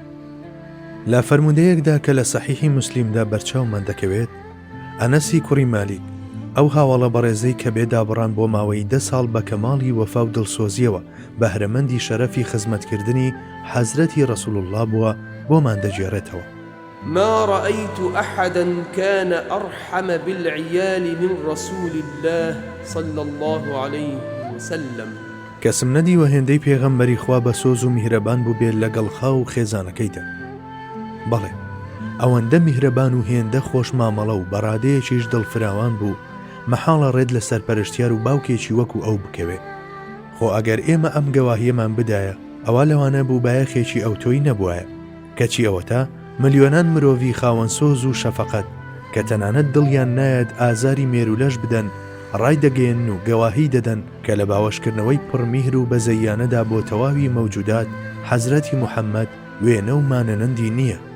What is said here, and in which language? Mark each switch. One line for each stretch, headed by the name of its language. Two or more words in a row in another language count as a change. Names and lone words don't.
Central Kurdish: لە فەرموودەیەکدا کە لە سەحیحی موسلیمدا بەرچاومان دەکەوێت، ئەنەسی کوڕی مالیک ئەو هاوڵە بەڕێزەی کە بێدابڕان بۆ ماوەی 10 ساڵ بە کەماڵی وەفا و دڵسۆزیەوە بەهرەمەندی شەرەفی خزمەتکردنی حەزرەتی ڕەسوول الله بووە بۆمان دەگێڕێتەوە.
Arabic: ما رأيت أحدا كان أرحم بالعيال من رسول الله صلى الله عليه وسلم.
Central Kurdish: کەسم نەدیوە هێندەی پێغەمبەری خوا بە سۆز و میهرەبان بوو بێت لەگەڵ خاو و خێزانەکەیدا. بەڵێ ئەوەندە میهرەبان و هێندە خۆش مامەڵە و بەڕادەیەکیش دڵفراوان بوو، مەحاڵە ڕێت لە سەرپەرشتیار و باوکێکی وەکو ئەو بکەوێ. خۆ ئەگەر ئێمە ئەم گەواهیەمان بدایە، ئەوە لەوانە بوو بایەخێکی ئەوتۆی نەبووایە، کەچی ئەوە تا ملیۆنان مرۆڤی خاوەن سۆز و شەفەقەت کە تەنانەت دڵیان نایەت ئازاری مێرولەش بدەن، ڕای دەگەێن و گەواهی دەدەن کە لە باوەشکردنەوەی پڕمیهر و بەزەیانەدا بۆ تەواوی مەوجودات حەزرەتی موحەممەد وێنە و مانەنەندی نییە.